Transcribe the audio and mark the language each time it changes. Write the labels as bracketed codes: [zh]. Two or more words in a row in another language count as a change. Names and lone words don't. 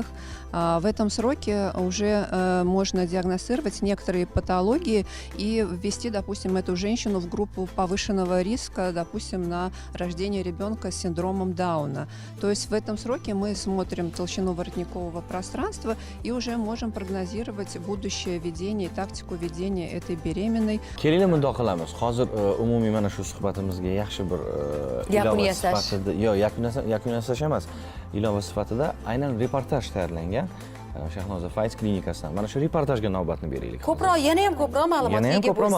[ru] В этом сроке уже можно диагностировать некоторые патологии и ввести, допустим, эту женщину в группу повышенного риска, допустим, на рождение ребенка с синдромом Дауна. То есть в этом сроке мы смотрим толщину воротникового пространства и уже можем прогнозировать будущее ведение, тактику ведения этой беременной. [uz] Kelinglar mundoq qilamiz. Hozir umumiy mana shu suhbatimizga yaxshi bir Yakun ilova yasash. sifatida, yo'q, yakun yasash emas, ilova sifatida aynan reportaj tayyorlangan Shahnoza Fayz klinikasidan. Mana shu reportajga navbatni beraylik. Ko'proq, yana ham ko'proq ma'lumotga Yana ham